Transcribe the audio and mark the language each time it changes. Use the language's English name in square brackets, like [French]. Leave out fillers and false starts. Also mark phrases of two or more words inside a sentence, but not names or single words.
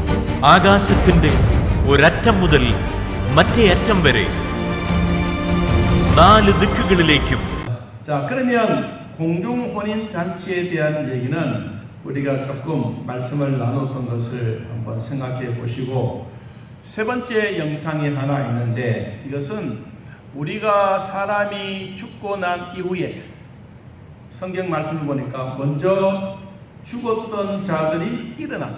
[Malayalam] ആകാശത്തിന്റെ ഒരറ്റം മുതൽ മറ്റേ അറ്റം വരെ നാല് ദിക്കുകളിലേക്കും. [Korean] 자, 그러면 공중 혼인 잔치에 대한 얘기는 우리가 조금 말씀을 나눴던 것을 한번 생각해 보시고, 세 번째 영상이 하나 있는데, 이것은 우리가 사람이 죽고 난 이후에 성경 말씀을 보니까 먼저 죽었던 자들이 일어난다.